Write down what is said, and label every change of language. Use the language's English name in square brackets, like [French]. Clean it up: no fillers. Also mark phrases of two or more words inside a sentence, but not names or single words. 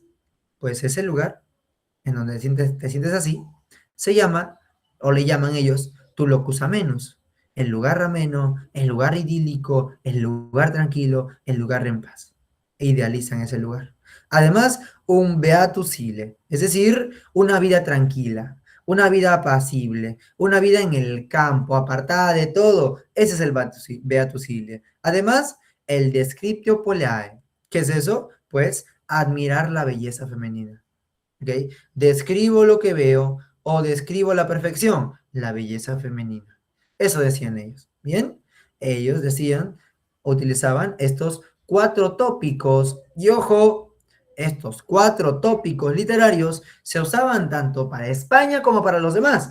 [Spanish] Pues ese lugar en donde te sientes así se llama, o le llaman ellos, tu [Latin] locus amenus. [Spanish] El lugar ameno, el lugar idílico, el lugar tranquilo, el lugar en paz. E idealizan ese lugar. Además, un [Latin] beatus ille, [Spanish] es decir, una vida tranquila, una vida apacible, una vida en el campo, apartada de todo. Ese es el [Latin] beatus ille. [Spanish] Además, el [Latin] descriptio polare. [Spanish] ¿Qué es eso? Pues admirar la belleza femenina. ¿Ok? Describo lo que veo o describo la perfección, la belleza femenina. Eso decían ellos. ¿Bien? Ellos utilizaban estos cuatro tópicos y ojo, estos cuatro tópicos literarios se usaban tanto para España como para los demás.